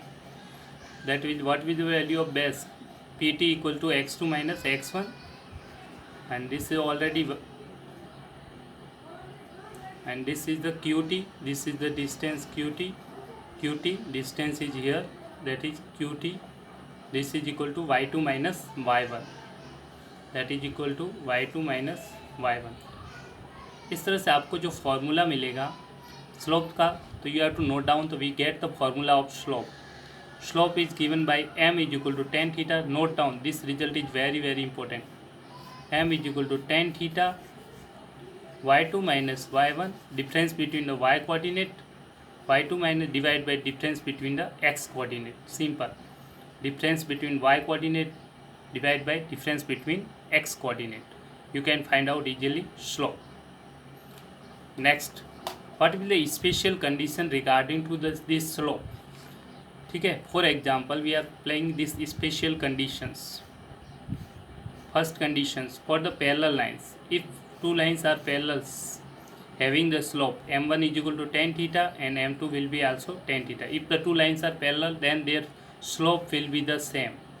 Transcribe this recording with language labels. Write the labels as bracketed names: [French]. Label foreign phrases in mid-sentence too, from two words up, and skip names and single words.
[English] That will what will be the value of base? PT equal to x2 minus x1, and this is already, and this is the QT, this is the distance QT distance is here, that is QT. This is equal to y2 minus y1, that is equal to y2 minus y1. [Hindi] इस तरह से आपको जो फॉर्मूला मिलेगा स्लोप का, तो [English] you have to note down. तो we get the formula of slope. Slope is given by m is equal to tan theta. Note down, this result is very very important. M is equal to tan theta y2 minus y1, difference between the y coordinate, y2 minus divided by difference between the x coordinate. Simple. Difference between y coordinate divided by difference between x coordinate. You can find out easily slope. Next, what will the special condition regarding to this slope? [Hindi] ठीक है, [English] for example we are applying this special conditions. first conditions for the parallel lines. if two lines are parallels having the slope m1 is equal to tan theta and m2 will be also tan theta. If the two lines are parallel, then their slope will be the same.